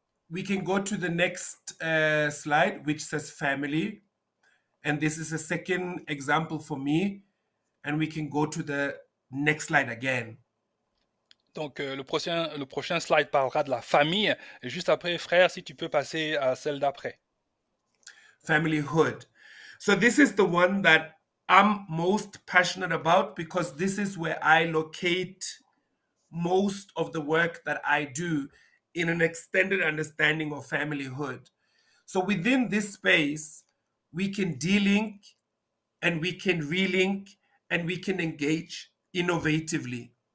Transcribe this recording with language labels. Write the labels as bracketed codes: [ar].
[en] We can go to the next slide, which says family. And this is a second example for me. and we can go to the next slide again. [fr] Donc, le prochain slide parlera de la famille. Et juste après, frère, si tu peux passer à celle d'après. [en] Familyhood. So this is the one that I'm most passionate about because this is where I locate most of the work that I do in an extended understanding of familyhood. So within this space, we can de-link and we can relink and we can engage innovatively.